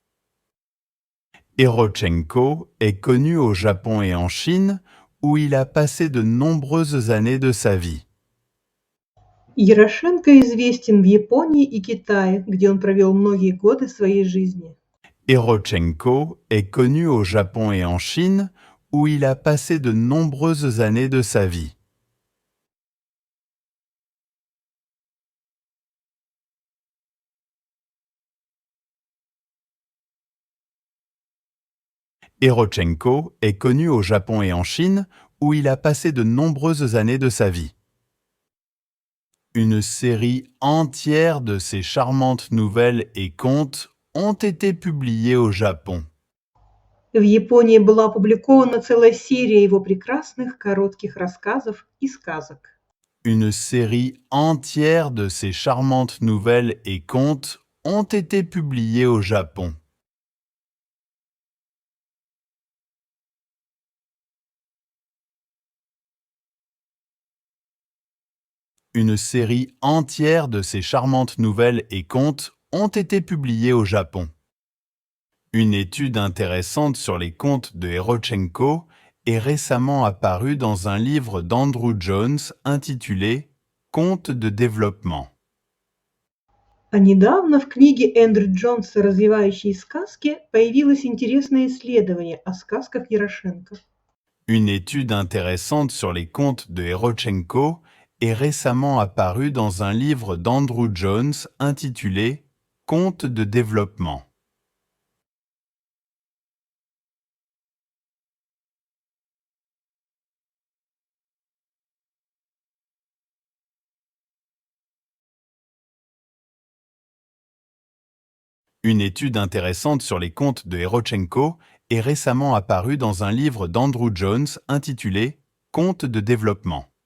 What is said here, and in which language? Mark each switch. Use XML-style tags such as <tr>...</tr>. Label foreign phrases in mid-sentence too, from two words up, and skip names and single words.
<fr>Erochenko est connu au Japon et en Chine, où il a passé de nombreuses années de sa vie.</fr> <ru>Ярошенко известен в Японии и Китае, где он провел многие годы своей жизни.</ru> <fr>Erochenko est connu au Japon et en Chine, où il a passé de nombreuses années de sa vie. Erochenko est connu au Japon et en Chine, où il a passé de nombreuses années de sa vie. Une série entière de ses charmantes nouvelles et contes ont été publiés au Japon.</fr> <ru>В Японии была опубликована целая серия его прекрасных коротких рассказов и сказок.</ru> <fr>Une série entière de ses charmantes nouvelles et contes ont été publiés au Japon. Une série entière de ces charmantes nouvelles et contes ont été publiés au Japon. Une étude intéressante sur les contes de Erochenko est récemment apparue dans un livre d'Andrew Jones intitulé « Contes de développement ».</fr> <ru>А недавно в книге Эндрю Джонса «Развивающие сказки» появилось интересное исследование о сказках Ярошенко.</ru> <fr>Une étude intéressante sur les contes de Erochenko est récemment apparue dans un livre d'Andrew Jones intitulé « Contes de développement ». Une étude intéressante sur les contes de Erochenko est récemment apparue dans un livre d'Andrew Jones intitulé « Contes de développement ».</fr>